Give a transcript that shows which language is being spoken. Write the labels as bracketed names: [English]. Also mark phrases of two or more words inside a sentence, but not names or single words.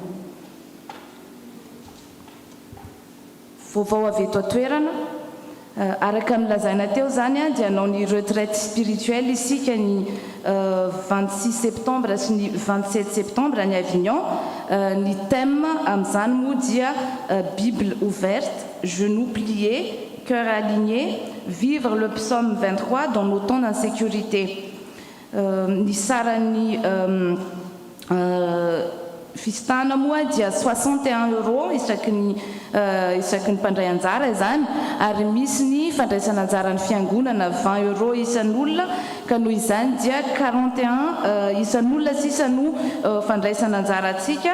[Malagasy] Vaovao avy eto an-toerana, araka ny lazaina teo zany dia hanao ny [French] retraite spirituelle [Malagasy] isika ny 26 septembre sy ny 27 septembre any Avignon. Ny thème amin'izany moa dia [French] Bible ouverte, genoux pliés, cœur aligné, vivre le psaume 23 dans nos temps d'insécurité. [Malagasy] Ny sarany fistana moa dia 61 € isaky ny mpandray anjara izany, ary misy ny fandraisana anjara ny fiangonana 20 € isan'olona, ka noho izany dia 41 isan'olona sisa no fandraisana anjara atsika.